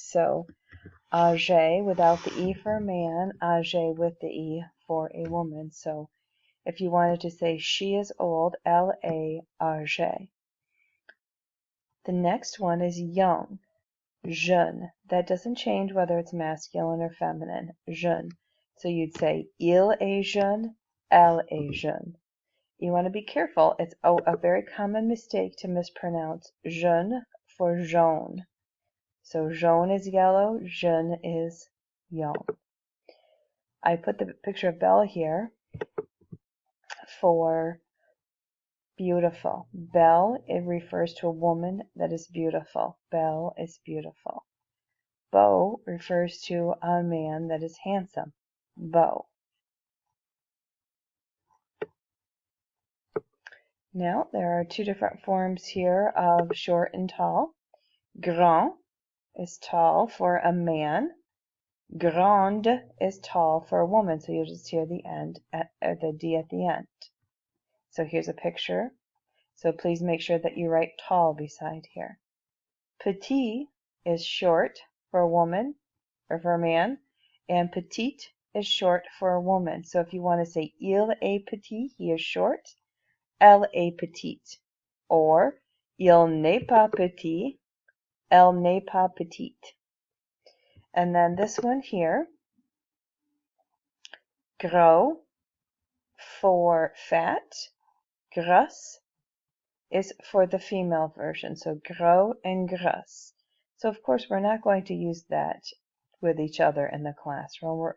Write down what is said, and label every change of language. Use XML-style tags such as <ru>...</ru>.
<en>So âgé without the E for a man, âgé with the E for a woman. So if you wanted to say she is old,</en> <fr>elle est âgée.</fr> <en>The next one is young, jeune. That doesn't change whether it's masculine or feminine, jeune. So you'd say</en> <fr>il est jeune, elle est jeune.</fr> <en>You want to be careful. It's a very common mistake to mispronounce jeune for jaune. So jaune is yellow, jeune is young. I put the picture of Belle here for beautiful. Belle, it refers to a woman that is beautiful. Belle is beautiful. Beau refers to a man that is handsome. Beau. Now, there are two different forms here of short and tall. Grand is tall for a man. Grande is tall for a woman, so you'll just hear the end or the D at the end. So here's a picture. So please make sure that you write tall beside here. Petit is short for a woman or for a man, and petite is short for a woman. So if you want to say</en> <fr>il est petit,</fr> <en>he is short,</en> <fr>elle est petite. Or il n'est pas petit, elle n'est pas petite.</fr> <en>And then this one here, gros for fat, grasse is for the female version. So gros and grasse. So of course we're not going to use that with each other in the classroom.</en>